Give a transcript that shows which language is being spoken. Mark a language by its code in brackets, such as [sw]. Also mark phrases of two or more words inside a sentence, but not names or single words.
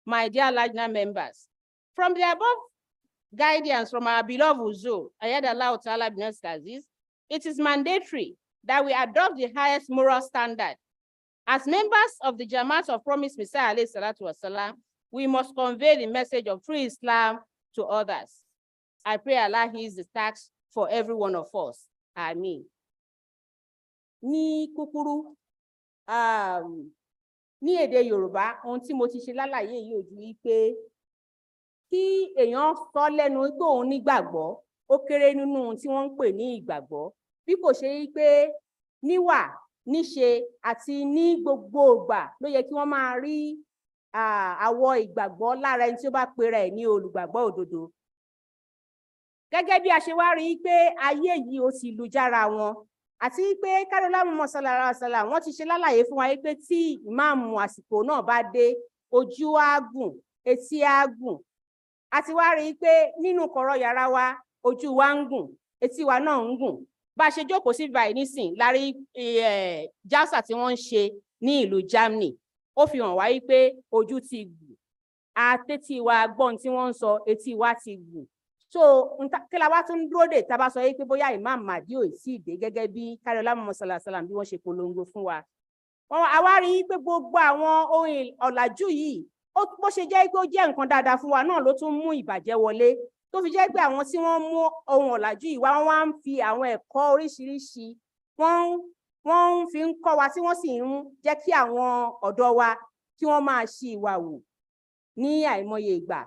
[en] my dear Lajna members, from the above guidance from our beloved Uzur, [ar] أيده الله تعالى بنصره العزيز, [en] it is mandatory that we adopt the highest moral standard. As members of the Jamaat of Promised Messiah, [ar] عليه الصلاة والسلام, [en] we must convey the message of true Islam to others. I pray Allah ease the tax for every one of us. Ameen. [yo] Ní kúkúrú, ní èdè Yorùbá, ohun tí mo ti ṣe lálàyé yìí ò ju wípé kí èèyàn sọ lẹ́nu pé òun nígbàgbọ́, ó kéré nínú ohun tí wọ́n ń pè ní ìgbàgbọ́. Bí kò ṣe wípé níwà, níṣe àti ní gbogbo ìgbà ló yẹ kí wọ́n máa rí àwọ̀ ìgbàgbọ́ lára ẹni tí ó bá pera ẹ̀ ní olùgbàgbọ́ òdodo. Gẹ́gẹ́ bí a ṣe wá rí pé ayé yìí ó ti lu jára wọn, àti pé Kárólá Muhammad [ar] صلى الله عليه وسلم [yo] wọ́n ti ṣe lálàyé fún wa pé tí ìmáàmù àsìkò náà bá dé, ojú á gùn, etí á gùn. A ti wá rí pé nínú kọ̀rọ̀ yàrá wa, ojú wa ń gùn, etí wa náà ń gùn. Bá ṣe jókòó sí báyìí nísìn lárí jálsà tí wọ́n ń ṣe ní ìlú Germany, ó fi hàn wá pé ojú ti gùn, àtẹ́tí wa gbọ́n tí wọ́n ń sọ, etí wa ti gùn. So kí la wá tún dúró dè tá bá sọ pé bóyá Imam Mahdi ò sí dé gẹ́gẹ́ bí Kárólá Muhammad [ar] صلى الله عليه وسلم [yo] bí wọ́n ṣe polongo fún wa. A wá rí pé gbogbo àwọn ohun ọ̀làjú yìí, bó ṣe jẹ́ pé ó jẹ́ nǹkan dáadáa fún wa náà ló tún mú ìbàjẹ́ wọlé, tó fi jẹ́ pé àwọn tí wọ́n mú ohun ọ̀làjú yìí wá, wọ́n wá ń fi àwọn ẹ̀kọ́ oríṣiríṣi wọ́n fi ń kọ́ wa, tí wọ́n sì ń jẹ́ kí àwọn ọ̀dọ́ wa kí wọ́n máa ṣì ìwà wù ní àìmọye ìgbà.